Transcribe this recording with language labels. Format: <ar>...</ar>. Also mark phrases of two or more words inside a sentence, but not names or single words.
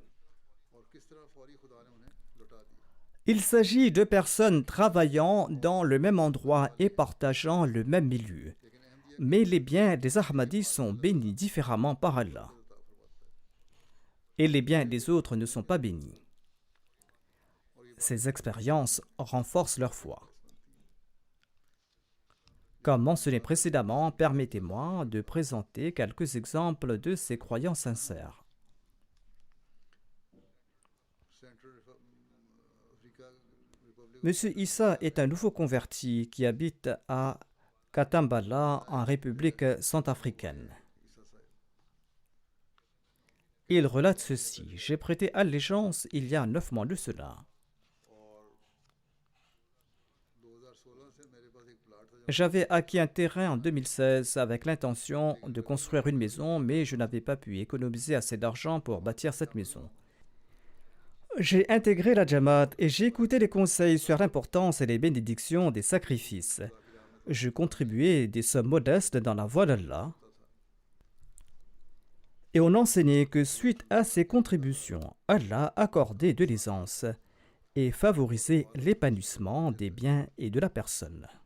<ur>اور کس طرح فوری خدا نے انہیں لوٹا دیا.</ur> <fr>Il s'agit de personnes travaillant dans le même endroit et partageant le même milieu.</fr> <ur>لیکن احمدیہ</ur> <fr>Mais les biens des Ahmadis sont bénis différemment par Allah. Et les biens des autres ne sont pas bénis. Ces expériences renforcent leur foi. Comme mentionné précédemment, permettez-moi de présenter quelques exemples de ces croyants sincères.</fr> <ur>सेंट्रल अफ्रीका रिपब्लिक</ur> <fr>Monsieur Issa est un nouveau converti qui habite à Katambala en République centrafricaine.</fr> <ur>عیسیٰ صاحب</ur> <fr>Il relate ceci: j'ai prêté allégeance il y a 9 mois de cela.</fr> <ur>اور 2016 سے میرے پاس ایک</ur> <fr>J'avais acquis un terrain en 2016 avec l'intention de construire une maison, mais je n'avais pas pu économiser assez d'argent pour bâtir cette maison. J'ai intégré la Jamaat et j'ai écouté les conseils sur l'importance et les bénédictions des sacrifices. Je contribuais des sommes modestes dans la voie d'Allah et on enseignait que suite à ces contributions, Allah accordait de l'aisance et favorisait l'épanouissement des biens et de la personne.</fr>